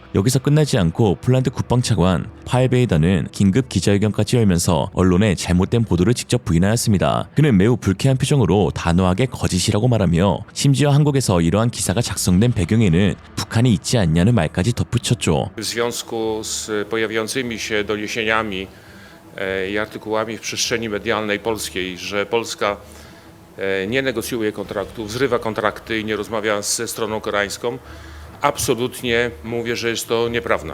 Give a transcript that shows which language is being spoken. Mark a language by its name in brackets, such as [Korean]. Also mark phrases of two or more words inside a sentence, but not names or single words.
[Korean] 여기서 끝나지 않고 폴란드 국방차관 파일베이더는 긴급 기자회견까지 열면서 언론의 잘못된 보도를 직접 부인하였습니다. 그는 매우 불쾌한 표정으로 단호하게 거짓이라고 말하며 심지어 한국에서 이러한 기사가 작성된 배경에는 북한이 있지 않냐는 말까지 덧붙였죠. [Polish] W związku z pojawiającymi się doniesieniami i artykułami w przestrzeni medialnej polskiej, że Polska nie negocjuje kontraktów, zrywa kontrakty i nie rozmawia ze stroną koreańską, absolutnie mówię, że jest to nieprawda.